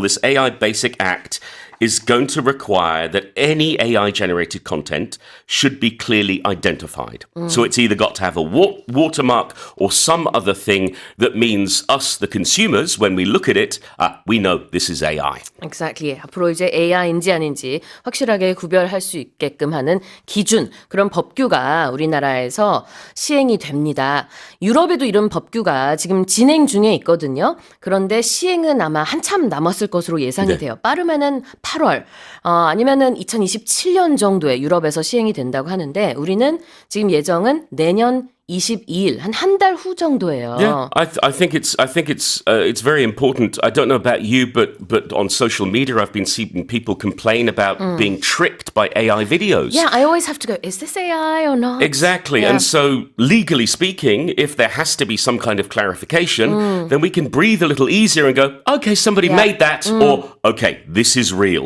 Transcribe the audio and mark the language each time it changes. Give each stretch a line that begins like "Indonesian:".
English: This AI Basic Act is going to require that any AI-generated content should be clearly identified. So it's either got to have a watermark or some other thing that means us, the consumers, when we look at it, we know this is AI. Exactly.
Korean: 앞으로 이제 AI인지 아닌지 확실하게 구별할 수 있게끔 하는 기준, 그런 법규가 우리나라에서 시행이 됩니다. 유럽에도 이런 법규가 지금 진행 중에 있거든요. 그런데 시행은 아마 한참 남았을 것으로 예상이 돼요. 빠르면은 8월, 아니면은 2027년 정도에 유럽에서 시행이 된다고 하는데 우리는 지금 예정은 내년 22일, 한 달 후 정도예요.
English: Yeah, I think it's very important. I don't know about you, but on social media, I've been seeing people complain about being tricked by AI videos. Yeah, I always have to go, is this AI or not? Exactly. Yeah. And so, legally speaking, if there has to be some kind of clarification, then we can breathe a little easier and go, okay, somebody made that, or okay, this is real.